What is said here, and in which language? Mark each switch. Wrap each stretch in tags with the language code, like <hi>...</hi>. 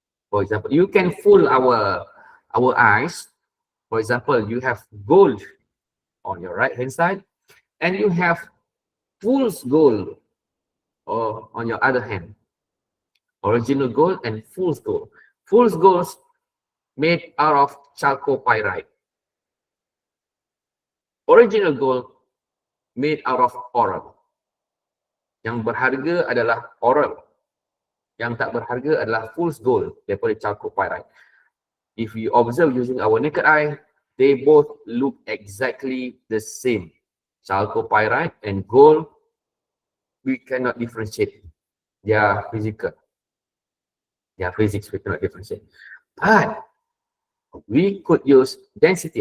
<en>For example, you can fool our eyes. For example, you have gold on your right hand side, and you have fool's gold or on your other hand. Original gold and fool's gold. Fool's gold made out of chalcopyrite. Original gold made out of coral.</en> <ms>Yang berharga adalah coral. Yang tak berharga adalah fool's gold daripada chalcopyrite.</ms> <en>If you observe using our naked eye, they both look exactly the same. Chalcopyrite and gold, we cannot differentiate They are physical. They are physics, we cannot differentiate. But we could use density.</en>